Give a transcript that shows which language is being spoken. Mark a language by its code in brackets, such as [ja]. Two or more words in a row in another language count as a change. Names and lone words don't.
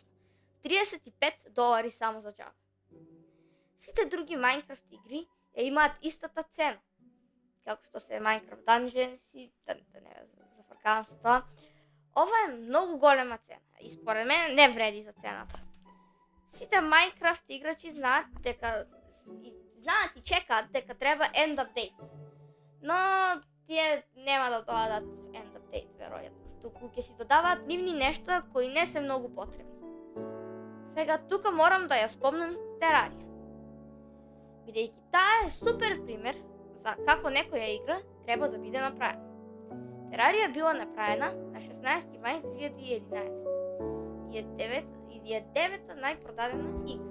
[mk] $35 само за Java. Сите други Minecraft игри имаат истата цена. Како што се Minecraft Dungeons и да не зафркавам со тоа. Ова е многу голема цена и според мене не вреди за цената. Сите Minecraft играчи знаат и чекаат дека треба [en] end update. [mk] Но тие нема да додадат [en] end update [mk] веројатно. Туку ќе си додаваат нивни нешта кои не се многу потребни. Сега тука морам да ја спомнам Terraria. Бидејќи таа е супер пример за како некоја игра треба да биде направена. Terraria била направена на 16 мај 2011 и е девета најпродадена игра.